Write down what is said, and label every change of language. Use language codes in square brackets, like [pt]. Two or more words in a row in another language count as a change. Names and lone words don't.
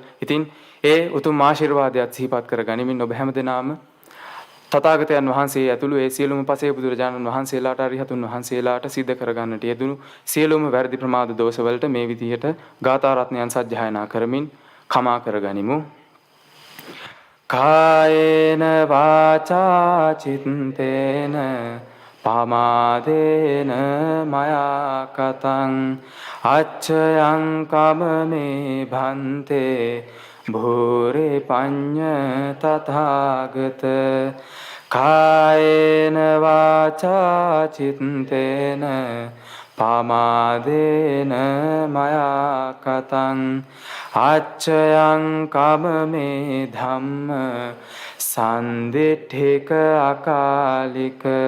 [si] ඉතින් ඒ උතුම් ආශිර්වාදයක් සිහිපත් කරගනිමින් ඔබ හැමදෙනාම තථාගතයන් වහන්සේ ඇතුළු ඒ සියලුම පසේ බුදුරජාණන් වහන්සේලාට අරිහතුන් වහන්සේලාට සිද්ධ කරගන්නට යෙදුණු සියලුම වැරදි ප්‍රමාද දෝෂවලට මේ විදිහට ගාථා රත්නයන් සජ්ජායනා කරමින් කමා කරගනිමු. [pi] කායේන වාචා චිත්තේන පමාදේන මයා කතං අච්ඡයං කමනේ භන්තේ භූරේ පඤ්ඤ තථාගත. කායේන වාචා චිත්තේන පමාදේන මයා කතං අච්ඡයං කමමේ ධම්ම සන්දිඨික අකාලික.